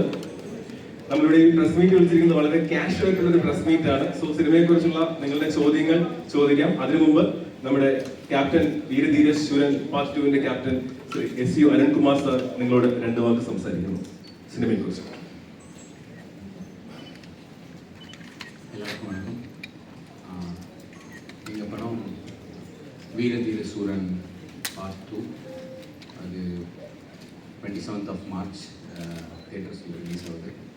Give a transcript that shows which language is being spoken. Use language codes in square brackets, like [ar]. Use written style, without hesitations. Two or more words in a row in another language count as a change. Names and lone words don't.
[ml] നമ്മളുടെ ഈ പ്രസ് മീറ്റ് വിളിച്ചിരിക്കുന്നത് വളരെ ക്യാഷ് ആയിട്ടുള്ള ഒരു പ്രസ് മീറ്റ് ആണ്. സോ സിനിമയെ കുറിച്ചുള്ള നിങ്ങളുടെ ചോദ്യങ്ങൾ ചോദിക്കാം. അതിനു മുമ്പ് നമ്മുടെ ക്യാപ്റ്റൻ വീരധീര ശൂരൻ പാർട്ട് 2-ന്റെ ക്യാപ്റ്റൻ ശ്രീ S.U. അരുൺകുമാർ സാർ നിങ്ങളോട് 2 വാക്ക് സംസാരിക്കുന്നു സിനിമയെ കുറിച്ച്. [ta] எல்லாருக்கும் வணக்கம். எங்கள் படம் வீரதீர சூரன் பார்ட் 2 அது [en] 27th of March [ta] தியேட்டர்ஸில் ரிலீஸ் ஆகுது.